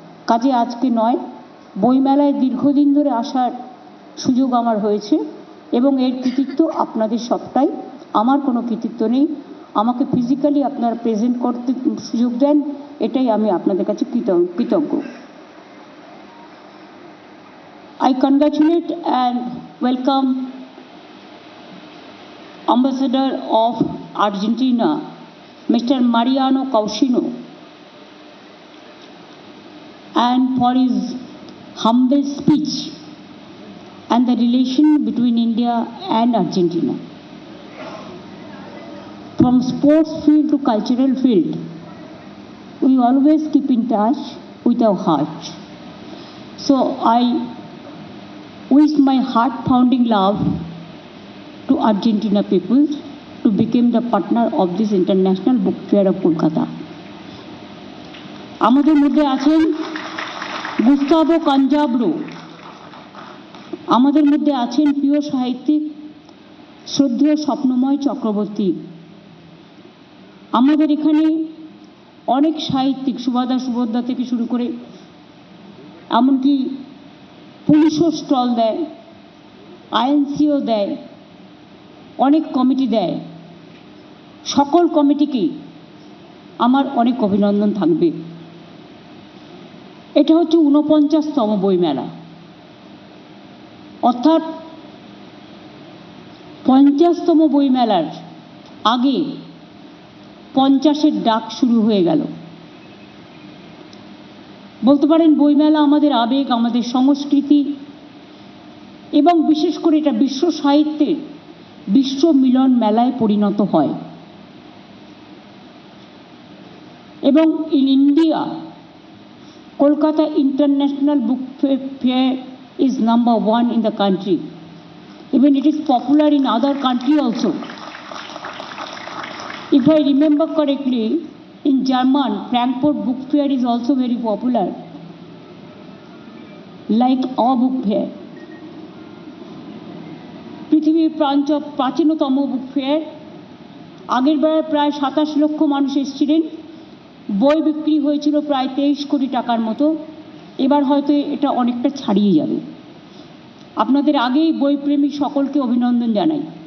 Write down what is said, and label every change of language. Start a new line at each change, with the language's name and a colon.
Bangla: কাজে আজকে নয়, বইমেলায় দীর্ঘদিন ধরে আসার সুযোগ আমার হয়েছে এবং এর কৃতিত্ব আপনাদের সবটাই, আমার কোনো কৃতিত্ব নেই। আমাকে ফিজিক্যালি আপনারা প্রেজেন্ট করতে সুযোগ দেন, এটাই আমি আপনাদের কাছে কৃতজ্ঞ।
English: I congratulate and welcome Ambassador of Argentina, Mr. Mariano Causino, and for his humble speech and the relation between India and Argentina. From sports field to cultural field, we always keep in touch with our heart. So I wish my heart-pounding love to Argentina people to become the partner of this International Book Fair of Kolkata.
Bangla: আমাদের মধ্যে আছেন Gustavo কাঞ্জাব্রো, আমাদের মধ্যে আছেন প্রিয় সাহিত্যিক শ্রদ্ধেয় স্বপ্নময় চক্রবর্তী। আমাদের এখানে অনেক সাহিত্যিক, সুভদ্রা থেকে শুরু করে এমনকি পুলিশও স্টল দেয়, আইএনসিও দেয়, অনেক কমিটি দেয়। সকল কমিটিকেই আমার অনেক অভিনন্দন থাকবে। এটা হচ্ছে 49তম বইমেলা, অর্থাৎ 50তম বইমেলার আগে 50-এর ডাক শুরু হয়ে গেল। বলতে পারেন বইমেলা আমাদের আবেগ, আমাদের সংস্কৃতি, এবং বিশেষ করে এটা বিশ্ব সাহিত্যের বিশ্ব মিলন মেলায় পরিণত হয়। এবং
English: In India, Kolkata International Book Fair is number 1 in the country. Even it is popular in other country also. If I remember correctly, in German, Frankfurt Book Fair is also very popular, like our book fair.
Bangla: পৃথিবীর প্রাচীনতম book fair, আগের বার প্রায় 27 লক্ষ মানুষ এসেছিলেন, বই বিক্রি হয়েছিল প্রায় 23 কোটি টাকার মতো। এবার হয়তো এটা অনেকটা ছাড়িয়ে যাবে। আপনাদের আগেই বইপ্রেমী সকলকে অভিনন্দন জানাই।